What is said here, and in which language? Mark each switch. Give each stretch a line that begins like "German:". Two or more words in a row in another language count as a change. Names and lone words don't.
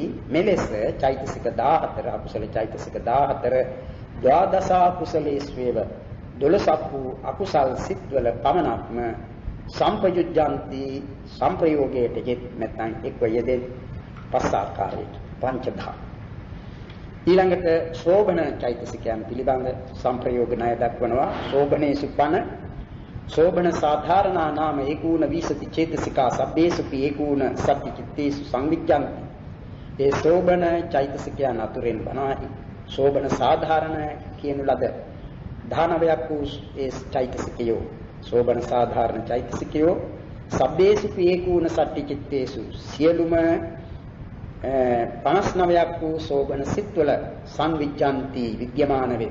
Sinhala: මෙලෙස චෛතසික 14 අකුසල චෛතසික 14
Pali: ද්වාදස කුසලේස්වේව
Sinhala: 12ක් වූ අකුසල් සිත්වල පමණක්ම සම්පයුජ්ජන්ති සංප්‍රයෝගයට යෙත් නැත්නම් එක්ව යෙදෙන පස් ආකාරයට පංචදා. ඊළඟට ශෝභන චෛතසිකයන් පිළිබඳ සංප්‍රයෝග ණය දක්වනවා.
Pali: ශෝභනේසු පන ශෝභන සාධාරණා නාම ඒකූණ විසති චේතසිකා සබ්බේසුපි ඒකූණ සත්‍ති චිත්තේසු සංවිජ්ජන්ති.
Sinhala: ඒ ශෝභන චෛතසිකයන් අතුරෙන් බණයි ශෝභන සාධාරණ කියන ලද 19ක් වූ ඒ චෛතසිකයෝ ශෝභන සාධාරණ චෛතසිකයෝ
Pali: සබ්බේසුපි ඒකූණ සත්‍ති චිත්තේසු
Sinhala: සියලුම 59ක් වූ ශෝභන සිත්වල සංවිජ්ජන්ති විද්‍යමාන වේ.